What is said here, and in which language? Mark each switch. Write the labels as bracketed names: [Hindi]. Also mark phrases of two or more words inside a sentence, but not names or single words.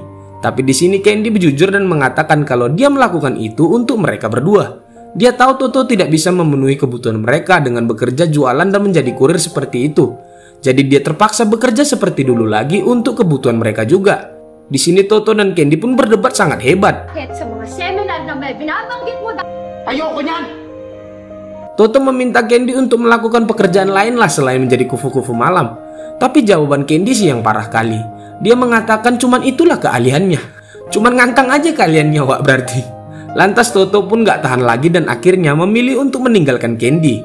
[Indonesian] Tapi di sini Candy jujur dan mengatakan kalau dia melakukan itu untuk mereka berdua. Dia tahu Toto tidak bisa memenuhi kebutuhan mereka dengan bekerja jualan dan menjadi kurir seperti itu. Jadi dia terpaksa bekerja seperti dulu lagi untuk kebutuhan mereka juga. Di sini Toto dan Candy pun berdebat sangat hebat. [Filipino] Sa mga seminar na may binabanggit mo. Ayoko niyan! [Indonesian] Toto meminta Candy untuk melakukan pekerjaan lain lah selain menjadi kufu-kufu malam. Tapi jawaban Candy sih yang parah kali. Dia mengatakan cuman itulah keahliannya. Cuman ngangkang aja kaliannya, Wak, berarti. Lantas Toto pun gak tahan lagi dan akhirnya memilih untuk meninggalkan Candy.